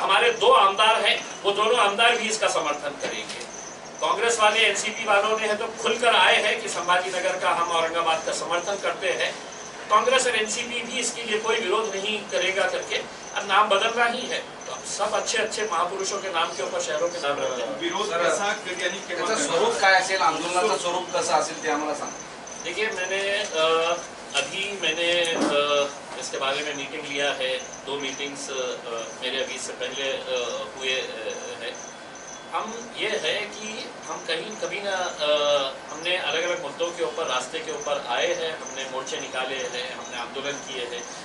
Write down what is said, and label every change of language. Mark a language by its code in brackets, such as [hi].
[hi] हमारे 2 आमदार हैं, वो दोनों आमदार भी इसका समर्थन करेंगे। कांग्रेस वाले, एनसीपी वालों ने तो खुलकर आए हैं कि संभाजी नगर का हम औरंगाबाद का समर्थन करते हैं। कांग्रेस और एनसीपी भी इसके लिए कोई विरोध नहीं करेगा करके अब नाम बदलना ही है। तो सब अच्छे महापुरुषों के नाम के ऊपर शहरों के नाम रखते हैं। [mr] विरोध कसा कधी आणि केव्हा त्याचं स्वरूप काय असेल, आंदोलनाचं स्वरूप कसं असेल ते आम्हाला सांगा। [hi] देखिए, मैंने इसके बारे में मीटिंग लिया है। 2 मीटिंग्स मेरे अभी से पहले हुए हैं। हम ये है कि हम कभी ना हमने अलग अलग मुद्दों के ऊपर, रास्ते के ऊपर आए हैं, हमने मोर्चे निकाले हैं, हमने आंदोलन किए हैं।